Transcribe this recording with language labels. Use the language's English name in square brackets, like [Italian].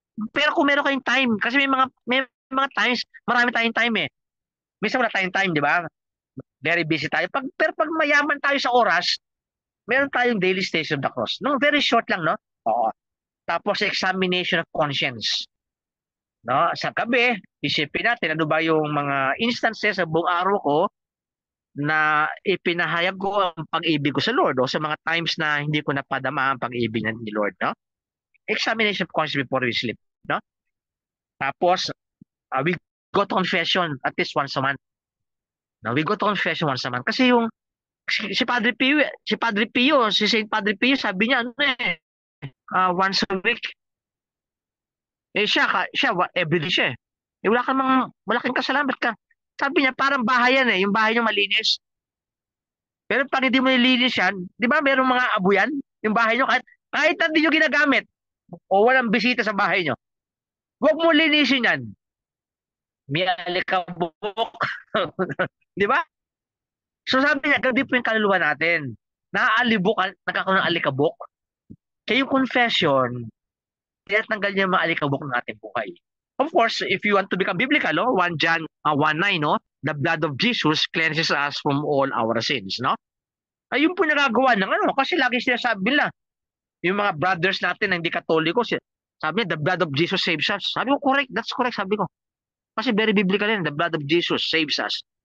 [Filipino] Pero kung meron kayong time, kasi may mga times, marami tayong time, eh. Minsan wala tayong time, di ba? [English] Very busy [Filipino] tayo. Pero pag mayaman tayo sa oras, meron tayong Daily Station of the Cross. No, very short lang, no? Oo. [English] Tapos examination of conscience. [Filipino] No, sa gabi, isipin natin ano ba yung mga instances sa buong araw ko na ipinahayag ko ang pag-ibig ko sa Lord o sa mga times na hindi ko napadama ang pag-ibig ni Lord, no? [English] Examination of conscience before we sleep, no? Tapos we go to confession at least once a month. No, we go to confession once a month [Filipino] kasi yung si Padre Pio, si Saint Padre Pio, sabi niya [English] once a week. [Filipino] Siya everyday siya. Wala kang kasalanan ka. Sabi niya parang bahay yan, yung bahay niyo malinis. Pero pag hindi mo nilinis yan, di ba merong mga abuyan? Yung bahay niyo kahit hindi niyo ginagamit o walang bisita sa bahay niyo. Huwag mo linisin yan. May alikabok. Di ba? So sabi niya, gabi po yung kaluluwa natin. Nagkakaroon ng alikabok. Kaya yung confession, tinatanggal niya yung mga alikabok ng ating buhay. [English] Of course, if you want to become biblical, 1 John 1:9, no? The blood of Jesus cleanses us from all our sins, no? [Filipino] Ayun po nagagawa ng kasi lagi sinasabi nila, yung mga brothers natin na hindi Katoliko, sabi niya, [English] the blood of Jesus saves us. Sabi ko, correct, that's correct, sabi ko. [Filipino] Kasi very biblical yan, [English] the blood of Jesus saves us.